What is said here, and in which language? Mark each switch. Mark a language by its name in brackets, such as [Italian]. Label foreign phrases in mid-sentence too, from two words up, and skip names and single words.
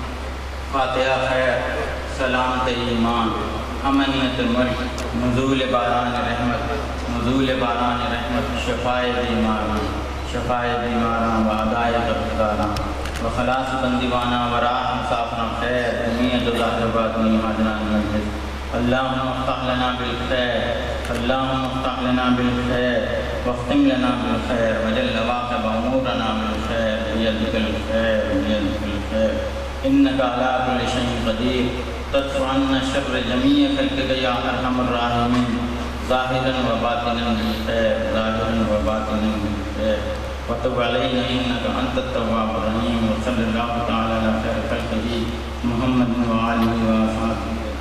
[Urdu] فاتحہ خیر، سلامت ایمان، امنیت ملک، نزول باران رحمت، نزول باران رحمت، شفائے بیماراں و ادائے قرضداراں و خلاص بندیواناں و راہ مسافراں خیر، دنیا تو ظاہر باطنی حاضران مجلس. [Arabic] اللهم افتح لنا بالخير، اللهم افتح لنا بالخير واختم لنا بالخير واجعل عاقبة أمورنا بالخير بيدك الخير بيدك الخير إنك على كل شيء قدير تدفع عنا شر جميع خلقك يا أرحم الراحمين ظاهرا وباطنا بالخير ظاهرا وباطنا بالخير وتب علينا إنك أنت التواب الرحيم. وصلى الله تعالى على خير خلقه محمد وآله وأصحابه